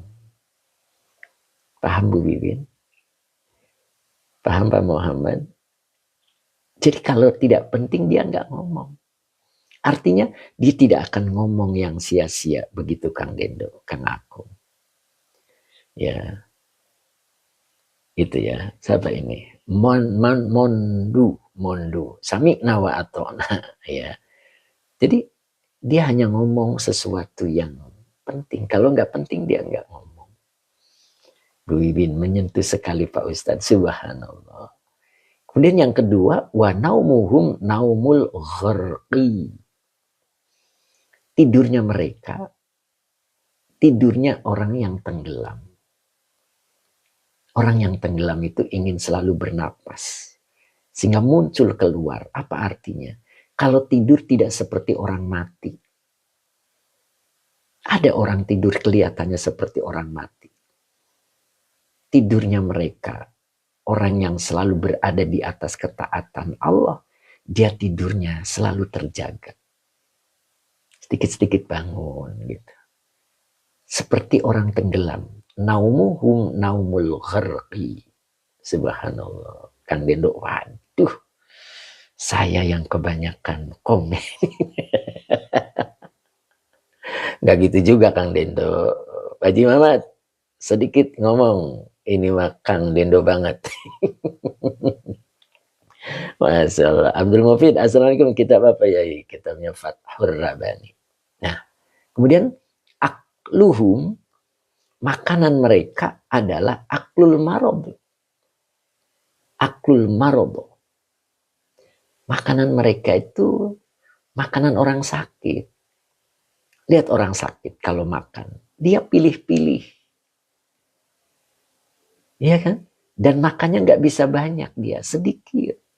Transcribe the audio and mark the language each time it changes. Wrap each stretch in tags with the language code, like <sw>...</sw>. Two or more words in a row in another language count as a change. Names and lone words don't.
<id>Paham Bu Bibin? Paham Pak Muhammad? Jadi kalau tidak penting dia nggak ngomong. Artinya dia tidak akan ngomong yang sia-sia. Begitu Kang Dendo, Kang Akung. Ya. Itu ya, siapa ini? Mondu. Sami nawa atona. Ya. Jadi dia hanya ngomong sesuatu yang penting. Kalau nggak penting dia nggak ngomong. Bu Wibin menyentuh sekali Pak Ustadz. Subhanallah. Kemudian yang kedua,</id> <ar>ونومهم نوم الغرقى.</ar> <id>Tidurnya mereka, tidurnya orang yang tenggelam. Orang yang tenggelam itu ingin selalu bernapas. Sehingga muncul keluar. Apa artinya? Kalau tidur tidak seperti orang mati. Ada orang tidur kelihatannya seperti orang mati. Tidurnya mereka, orang yang selalu berada di atas ketaatan Allah, dia tidurnya selalu terjaga. Sedikit-sedikit bangun gitu. Seperti orang tenggelam.</id> <ar>نومهم نوم الغرقى.</ar> <id>Subhanallah. Kang Dendo, waduh. Saya yang kebanyakan komen. Gak gitu juga Kang Dendo. Pak Haji Mamat, sedikit ngomong. Ini mah Kang Dendo banget.</id> <ar>ما شاء الله.</ar> <id>Abdul Mufid, assalamualaikum. Kitab apa ya? Kitabnya Fathur Rabbani. Nah, kemudian akluhum, makanan mereka adalah</id> <ar>أكل المرضى. أكل المرضى.</ar> <id>Makanan mereka itu makanan orang sakit. Lihat orang sakit kalau makan. Dia pilih-pilih. Iya kan? Dan makannya nggak bisa banyak dia, sedikit.</id>